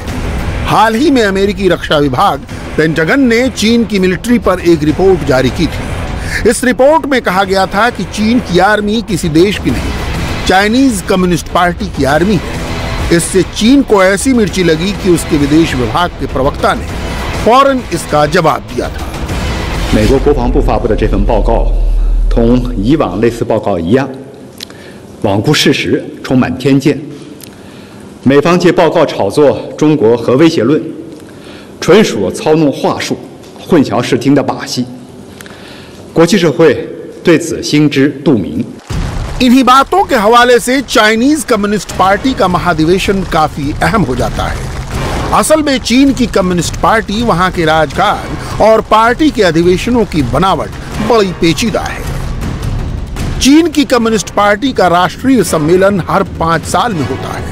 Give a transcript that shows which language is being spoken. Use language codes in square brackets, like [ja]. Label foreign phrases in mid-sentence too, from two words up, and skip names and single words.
[hi] हाल ही में अमेरिकी रक्षा विभाग पेंटागन ने चीन की मिलिट्री पर एक रिपोर्ट जारी की थी। इस रिपोर्ट में कहा गया था कि चीन की आर्मी किसी देश की नहीं, चाइनीज कम्युनिस्ट पार्टी की आर्मी है। इससे चीन को ऐसी मिर्ची लगी कि उसके विदेश विभाग के प्रवक्ता ने फौरन इसका जवाब दिया था। [zh] 美国国防部发布的这份报告，同以往类似报告一样，罔顾事实，充满偏见。美方借报告炒作中国核威胁论，纯属操弄话术、混淆视听的把戏。国际社会对此心知肚明。 [hi] इन्हीं बातों के हवाले से चाइनीज कम्युनिस्ट पार्टी का महाधिवेशन काफी अहम हो जाता है। असल में चीन की कम्युनिस्ट पार्टी वहां के राजकाज और पार्टी के अधिवेशनों की बनावट बड़ी पेचीदा है। चीन की कम्युनिस्ट पार्टी का राष्ट्रीय सम्मेलन हर 5 साल में होता है।